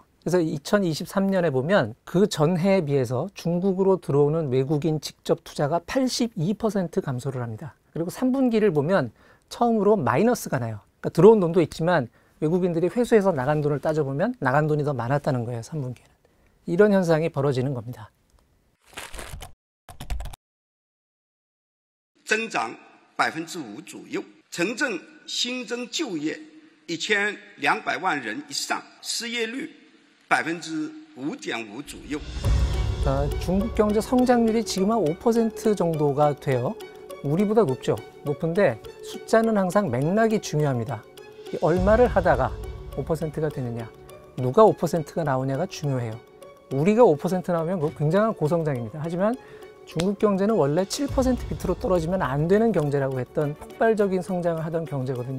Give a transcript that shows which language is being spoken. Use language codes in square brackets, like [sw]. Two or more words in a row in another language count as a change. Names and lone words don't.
[ko] 그래서 2023년에 보면 그 전해에 비해서 중국으로 들어오는 외국인 직접 투자가 82% 감소를 합니다. 그리고 3분기를 보면 처음으로 마이너스가 나요. 그러니까 들어온 돈도 있지만 외국인들이 회수해서 나간 돈을 따져보면 나간 돈이 더 많았다는 거예요. 3분기에는. 이런 현상이 벌어지는 겁니다. [zh] 增长5%左右，城镇新增就业1200万人以上，失业率5.5% 左右。 [ko] 중국 경제 성장률이 지금 한 5% 정도가 돼요. 우리보다 높죠. 높은데 숫자는 항상 맥락이 중요합니다. 얼마를 하다가 5%가 되느냐, 누가 5%가 나오냐가 중요해요. 우리가 5% 나오면 그거 굉장한 고성장입니다. 하지만 중국 경제는 원래 7% 밑으로 떨어지면 안 되는 경제라고 했던 폭발적인 성장을 하던 경제거든요.